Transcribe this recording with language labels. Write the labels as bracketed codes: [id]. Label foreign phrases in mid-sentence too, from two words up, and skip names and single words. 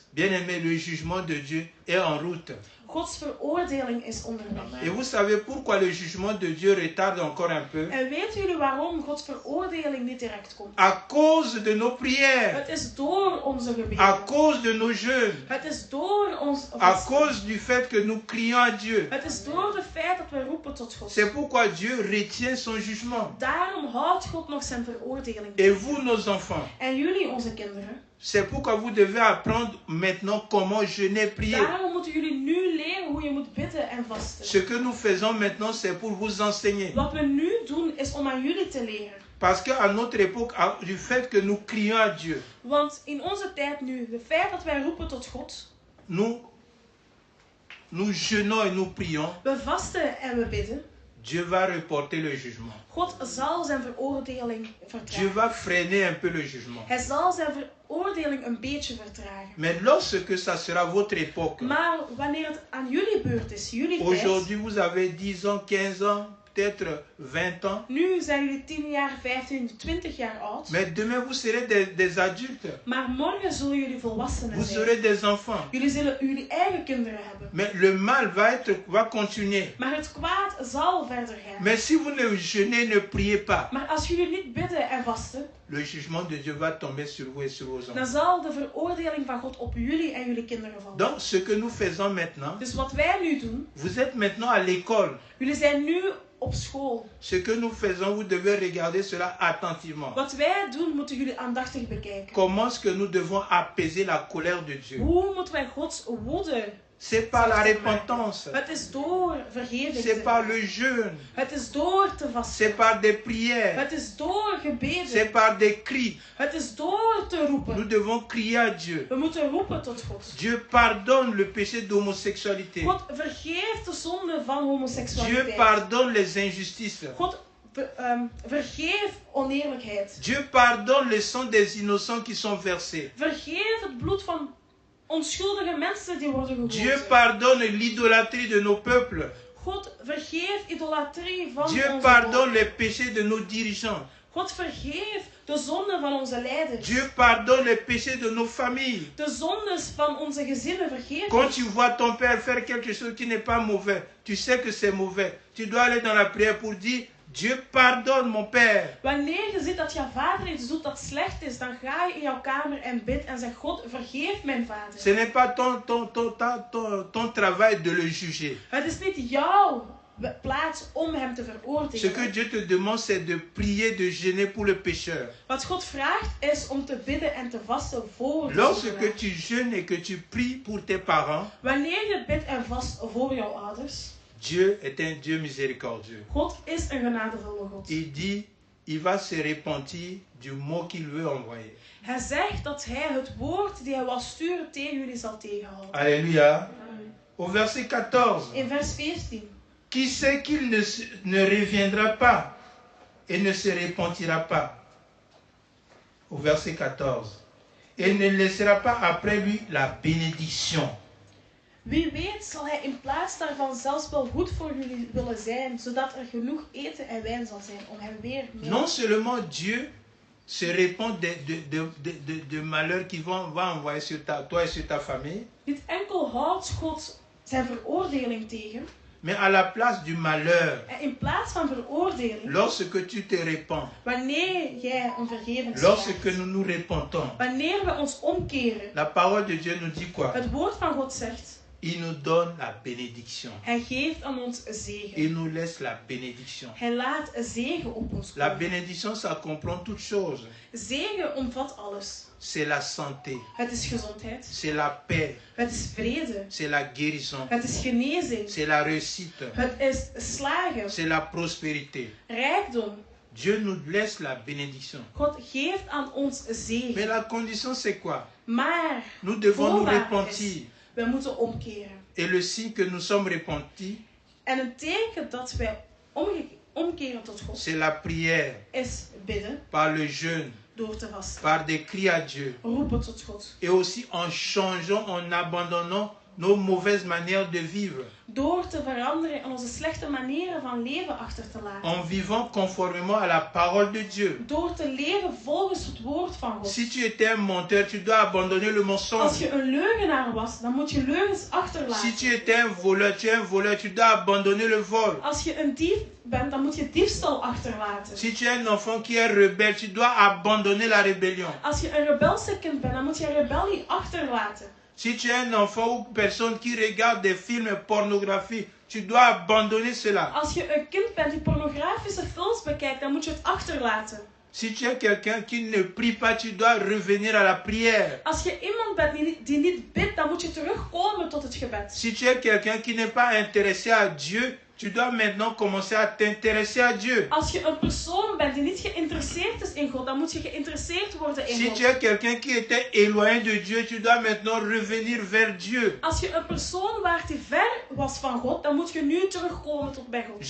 [fr] Bien aimé, le jugement de Dieu est en route. [nl] Gods veroordeling is onderweg. [fr] Et vous savez pourquoi le jugement de Dieu retarde encore un peu? [nl] En weten jullie waarom Gods veroordeling niet direct komt? [fr] À cause de nos prières, [nl] Het is door onze [fr] à [nl] gebeden. [fr] cause de nos jeûnes, [nl] Het is door ons [fr] à [nl] vasten. [fr] cause du fait que nous crions à Dieu. [nl] Het is door het feit dat we roepen tot God. [fr] C'est pourquoi Dieu retient son jugement. [nl] Daarom houdt God nog zijn veroordeling. [fr] Et vous, nos enfants, [nl] En jullie, onze kinderen, [fr] c'est pourquoi vous devez apprendre maintenant comment jeûner, prier. [nl] daarom moeten jullie nu leren hoe je moet bidden en vasten. [fr] Ce que nous faisons maintenant, c'est pour vous enseigner. [nl] Wat we nu doen, is om aan jullie te leren. [fr] Parce qu'à notre époque, du fait que nous crions à Dieu, [nl] Want in onze tijd nu, het feit dat wij roepen tot God, [fr] nous jeûnons et nous prions, [nl] we vasten en we bidden, [fr] Dieu va reporter le jugement. [nl] God zal zijn veroordeling [fr] Dieu [nl] vertragen. [fr] va freiner un peu le jugement. [nl] Hij zal zijn veroordeling een beetje vertragen. [fr] Mais lorsque ça sera votre époque, [nl] Maar wanneer het aan jullie beurt is, jullie tijd, [fr] aujourd'hui vous avez 10 ans, 15 ans, peut-être 20 ans, [nl] nu zijn jullie 10 jaar, 15, 20 jaar oud, [fr] mais demain vous serez des adultes, [nl] maar morgen zullen jullie volwassenen [fr] vous [nl] zijn. [fr] serez des enfants. [nl] Jullie zullen jullie eigen kinderen hebben. [fr] Mais le mal va continuer. [nl] Maar het kwaad zal verder gaan. [fr] Mais si vous ne jeûnez, ne priez pas, [nl] Maar als jullie niet bidden en vasten, [fr] le jugement de Dieu va tomber sur vous et sur vos [nl] dan [fr] enfants. [nl] zal de veroordeling van God op jullie en jullie kinderen vallen. [fr] Donc ce que nous faisons maintenant, [nl] Dus wat wij nu doen, [fr] vous êtes maintenant à l'école. [nl] jullie zijn nu op school. [fr] Ce que nous faisons, vous devez regarder cela attentivement. [nl] Wat wij doen, moeten jullie aandachtig bekijken. [fr] Comment est-ce que nous devons apaiser la colère de Dieu? [nl] Hoe moeten wij Gods woede? [fr] C'est par la repentance. [nl] Het is door vergeving [fr] C'est [nl] te [fr] par [nl] maken. [fr] le jeûne. [nl] Het is door te vasten. [fr] C'est par des prières. [nl] Het is door [fr] C'est [nl] gebeden. [fr] par des cris. [nl] Het is door te [fr] Nous [nl] roepen. [fr] devons crier à Dieu. [nl] We moeten roepen tot God. [fr] Dieu pardonne le péché d'homosexualité. [nl] God vergeeft de zonde van [fr] Dieu [nl] homoseksualiteit. [fr] pardonne les injustices. [nl] God vergeeft oneerlijkheid. [fr] Dieu pardonne le sang des innocents qui sont versés. [nl] Vergeef het bloed van onschuldige mensen die worden [fr] Dieu [nl] gegoten. [fr] pardonne l'idolâtrie de nos peuples. [nl] God vergeeft idolatrie van [fr] Dieu [nl] onze [fr] pardonne [nl] volk. [fr] les péchés de nos dirigeants. [nl] God vergeeft de zonden van onze leiders. [fr] Dieu pardonne les péchés de nos familles. [nl] De zondes van onze gezinnen vergeeft. [fr] Quand tu vois ton père faire quelque chose qui n'est pas mauvais, tu sais que c'est mauvais. Tu dois aller dans la prière pour dire, Dieu pardonne mon père. [nl] Wanneer je ziet dat jouw vader iets doet dat slecht is, dan ga je in jouw kamer en bid en zeg: God, vergeef mijn vader. [fr] Ce n'est pas ton travail de le juger. [nl] Het is niet jouw plaats om hem te [fr] Ce que [nl] veroordelen. [fr] Dieu te demande, c'est de prier, de jeûner pour le pécheur. [nl] Wat God vraagt is om te bidden en te vasten voor de [fr] Lorsque [nl] zondaar. [fr] tu jeûnes et que tu pries pour tes parents, [nl] Wanneer je bidt en vast voor jouw ouders, [fr] Dieu est un Dieu miséricordieux. [nl] God is een genadevolle God. [fr] Il dit, il va se repentir du mot qu'il veut envoyer. [nl] Hij zegt dat hij het woord die hij wil sturen tegen jullie zal tegenhouden. [fr] Alléluia. Au verset 14. [nl] In vers 14. [fr] Qui sait qu'il ne reviendra pas et ne se repentira pas? Au verset 14. Et ne laissera pas après lui la bénédiction. [nl] Wie weet zal hij in plaats daarvan zelfs wel goed voor jullie willen zijn, zodat er genoeg eten en wijn zal zijn om hem weer mee. [fr] Non seulement Dieu se répand de malheurs qui va envoyer sur toi et sur ta famille, [nl] Niet enkel houdt God zijn veroordeling tegen, [fr] mais à la place du malheur, [nl] en in plaats van veroordeling, [fr] lorsque tu te répands, [nl] wanneer jij om vergeving [fr] lorsque [nl] vraagt, [fr] nous nous repentons, [nl] wanneer we ons omkeren, [fr] la parole de Dieu nous dit quoi? [nl] het woord van God zegt, [fr] Il nous donne la bénédiction. [nl] hij geeft aan ons zegen. [fr] Il nous laisse la bénédiction. [nl] Hij laat zegen op ons [fr] La [nl] komen. [fr] bénédiction, ça comprend toutes choses. [nl] Zegen omvat alles. [fr] C'est la santé, [nl] Het is gezondheid, [fr] c'est la paix, [nl] het is vrede, [fr] c'est la guérison, [nl] het is genezing, [fr] c'est la réussite, [nl] het is slagen, [fr] c'est la prospérité. [nl] rijkdom. [fr] Dieu nous laisse la bénédiction. [nl] God geeft aan ons [fr] Mais [nl] zegen. [fr] la condition, c'est quoi? [nl] Maar [fr] Nous devons nous [nl] voorwaarde [fr] repentir. [nl] is, we moeten omkeren. [fr] Et le signe que nous sommes repentis, [nl] En een teken dat wij omkeren tot God [fr] c'est la prière, [nl] is bidden [fr] par le jeûne, [nl] door te vasten. [fr] par des cris à Dieu. [nl] Roepen tot God. [fr] Et aussi en changeant, en abandonnant nos mauvaises manières de vivre. [nl] Door te veranderen en onze slechte manieren van leven achter te laten. [fr] En vivant conformément à la parole de Dieu. [nl] Door te leven volgens het woord van God. [fr] Si tu étais un menteur, tu dois abandonner le [nl] Als [fr] mensonge. [nl] je een leugenaar was, dan moet je leugens [fr] Si [nl] achterlaten. [fr] tu étais un voleur, tu es un voleur, tu dois abandonner le vol. [nl] Als je een dief bent, dan moet je diefstal achterlaten. [fr] Si tu es un enfant qui est rebelle, tu dois abandonner la rébellion. [nl] Als je een rebelse kind bent, dan moet je rebellie achterlaten. [fr] Si tu es un enfant ou personne qui regarde des films pornographiques, tu dois abandonner cela. [nl] Als je een kind bent die pornografische films bekijkt, dan moet je het achterlaten. [fr] Si tu es quelqu'un qui ne prie pas, tu dois revenir à la prière. [nl] Als je iemand bent die niet bidt, dan moet je terugkomen tot het gebed. [fr] Si tu es quelqu'un qui n'est pas intéressé à Dieu, tu dois maintenant commencer à t'intéresser à Dieu. [nl] Als je een persoon bent die niet geïnteresseerd is in God, dan moet je geïnteresseerd worden in [fr] Si [nl] God. [fr] tu es quelqu'un qui était éloigné de Dieu, tu dois maintenant revenir vers Dieu. [nl] Als je een persoon waart die ver was van God, dan moet je nu terugkomen tot bij God.